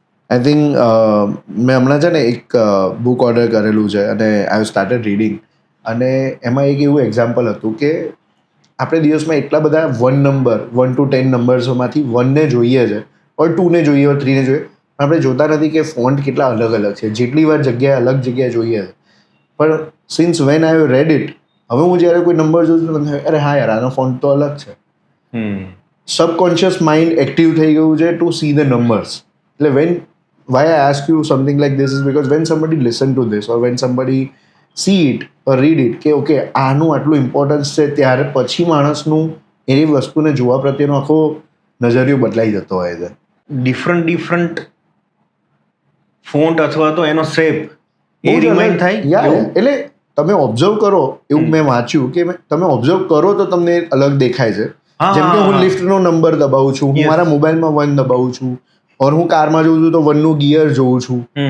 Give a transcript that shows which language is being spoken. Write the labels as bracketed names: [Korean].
[Gujarati] I think મેં હમણાં છે ને એક બુક ઓર્ડર કરેલું છે અને [English] I have started reading, [Gujarati] અને એમાં એક એવું એક્ઝામ્પલ હતું કે આપણે દિવસમાં એટલા બધા 1 to 10 નંબર્સોમાંથી 1ને જોઈએ છે, ઓર 2ને જોઈએ, ઓર 3ને જોઈએ, આપણે જોતા નથી કે ફોન્ટ કેટલા અલગ અલગ છે, જેટલી વાર અલગ જગ્યાએ જોઈએ છે. પણ [English] since when I have read it, [Gujarati] હવે હું જ્યારે કોઈ નંબર જોઉં છું, અરે હા યાર આનો ફોન્ટ તો અલગ છે. સબકોન્શિયસ માઇન્ડ એક્ટિવ થઈ ગયું છે [English] To see the numbers. [Gujarati] એટલે [English] why I ask you something like this is because when somebody listen to this or when somebody see it or read it [Gujarati] કે ઓકે આનું આટલું ઇમ્પોર્ટન્સ છે, ત્યારે પછી માણસનું એની વસ્તુને જોવા પ્રત્યેનો આખો નજરિયો બદલાઈ જતો હોય છે. ડિફરન્ટ ફોન્ટ અથવા તો એનો શેપ એ રિમાઇન્ડ થાય. એટલે તમે ઓબ્ઝર્વ કરો, એવું મેં વાંચ્યું કે તમે ઓબ્ઝર્વ કરો તો તમને અલગ દેખાય છે. જેમ કે હું લિફ્ટનો નંબર દબાવું છું, હું મારા મોબાઈલમાં 1 દબાવું છું, ઓર હું કારમાં જોઉં છું તો 1નું ગિયર જોઉં છું.